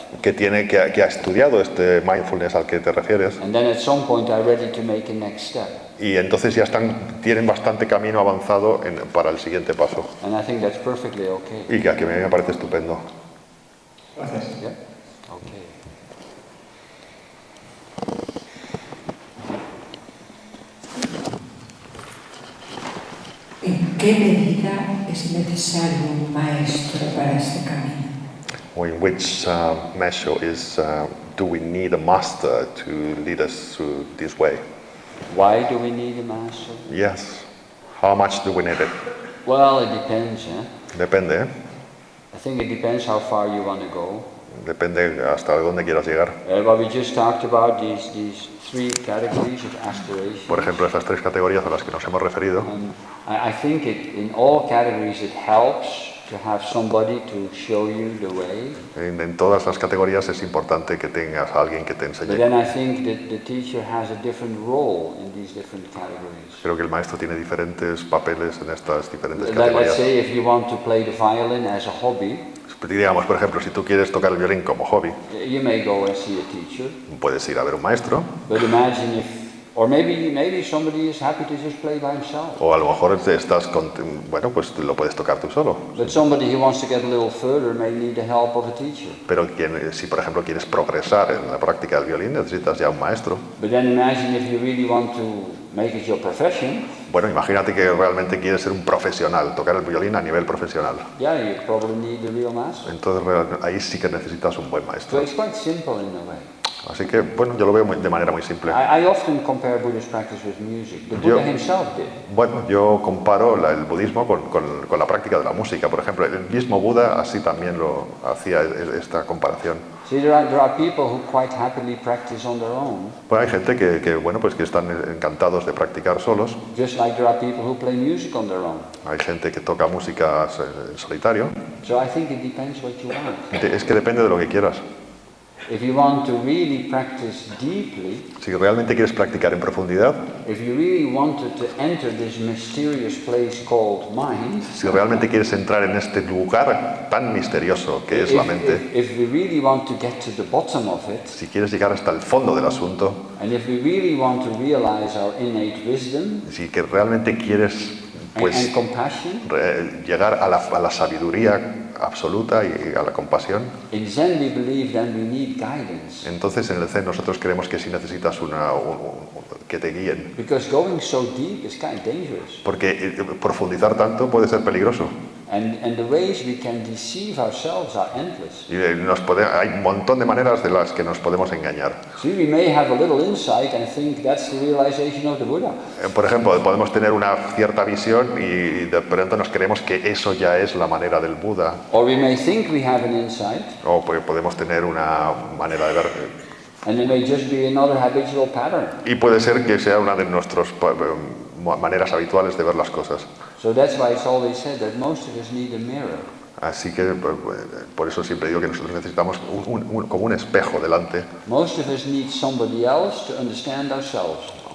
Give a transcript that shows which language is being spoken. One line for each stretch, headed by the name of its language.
Spanish: que ha estudiado este mindfulness al que te refieres,
English: And then at some point are ready to make a next step.
Spanish: y entonces ya tienen bastante camino avanzado para el siguiente paso.
English: And I think that's perfectly okay.
Spanish: Y que a mí me parece estupendo. Gracias.
English: Yeah? Okay.
Spanish: ¿En qué medida es necesario un maestro para este camino?
English: In which measure do we need a master to lead us through this way? Why do we need a master? Yes. How much do we need it? Well, it depends.
Spanish: Depende, ¿eh?
English: I think it depends how far you want to go.
Spanish: Depende hasta dónde quieras llegar.
English: What we just talked about, these three categories of aspiration.
Spanish: Por ejemplo, esas tres categorías a las que nos hemos referido.
English: I think in all categories it helps to have somebody to show you the way.
Spanish: En todas las categorías es importante que tengas a alguien que te enseñe.
English: But then I think that the teacher has a different role in these different categories.
Spanish: Creo que el maestro tiene diferentes papeles en estas diferentes
English: Let's
Spanish: categorías.
English: say if you want to play the violin as a hobby,
Spanish: Digamos, por ejemplo, si tú quieres tocar el violín como hobby,
English: you may go and see a teacher.
Spanish: puedes ir a ver un maestro,
English: But imagine if, or maybe somebody is happy to just play by himself.
Spanish: o a lo mejor pues lo puedes tocar tú solo.
English: But somebody who wants to get a little further may need the help of a teacher.
Spanish: Pero si por ejemplo quieres progresar en la práctica del violín, necesitas ya un maestro.
English: But then imagine if you really want to make it your profession.
Spanish: Bueno, imagínate que realmente quieres ser un profesional, tocar el violín a nivel profesional.
English: Yeah, you probably need the real master.
Spanish: Entonces ahí sí que necesitas un buen
English: So
Spanish: maestro.
English: it's quite simple in a way.
Spanish: Así que, bueno, yo lo veo de manera muy simple.
English: I often compare Buddhist practice with music. The Buddha himself did.
Spanish: Bueno, yo comparo el budismo con la práctica de la música. Por ejemplo, el mismo Buda así también lo hacía esta comparación.
English: See, there are people who quite happily practice on their own.
Spanish: Bueno, hay gente que están encantados de practicar solos.
English: Just like there are people who play music on their own.
Spanish: Hay gente que toca música en solitario.
English: So I think it depends what you want.
Spanish: Es que depende de lo que quieras.
English: If you want to really practice deeply,
Spanish: Si realmente quieres practicar en profundidad,
English: if you really wanted to enter this mysterious place called mind,
Spanish: si realmente quieres entrar en este lugar tan misterioso que es la mente,
English: if we really want to get to the bottom of it,
Spanish: si quieres llegar hasta el fondo del asunto,
English: and if we really want to realize our innate wisdom
Spanish: si que realmente quieres
English: and compassion,
Spanish: llegar a la sabiduría absoluta y a la compasión,
English: in Zen we believe then we need guidance.
Spanish: entonces en el Zen nosotros creemos que sí necesitas que te guíen.
English: Because going so deep is kind of dangerous.
Spanish: Porque profundizar tanto puede ser peligroso.
English: And the ways we can deceive ourselves are endless.
Spanish: Y hay un montón de maneras de las que nos podemos engañar.
English: See, we may have a little insight and think that's the realization of the Buddha.
Spanish: Por ejemplo, podemos tener una cierta visión y de pronto nos creemos que eso ya es la manera del Buda.
English: Or we may think we have an insight.
Spanish: O podemos tener una manera de ver.
English: And it may just be another habitual pattern.
Spanish: Y puede ser que sea una de nuestras maneras habituales de ver las cosas.
English: So that's why it's always said that most of us need a mirror.
Spanish: Así que por eso siempre digo que nosotros necesitamos como un espejo delante.
English: Most of us need somebody else to understand ourselves.